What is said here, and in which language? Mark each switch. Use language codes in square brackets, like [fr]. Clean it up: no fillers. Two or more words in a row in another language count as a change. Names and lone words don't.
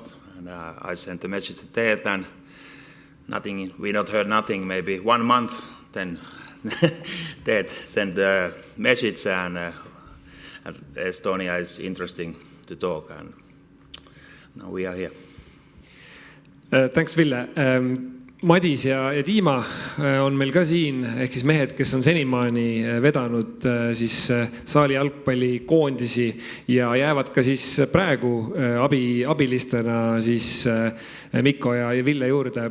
[en] And I sent a message to Ted, and nothing. We not heard nothing. Maybe 1 month, then Ted sent a message, and Estonia is interesting to talk, and now we are here. Thanks, Ville. [et] Madis ja Dima on meil ka siin, ehk siis mehed, kes on senimaani vedanud siis saalijalgpallikoondisi ja jäävad ka siis praegu abilistena siis Mikko ja Ville juurde.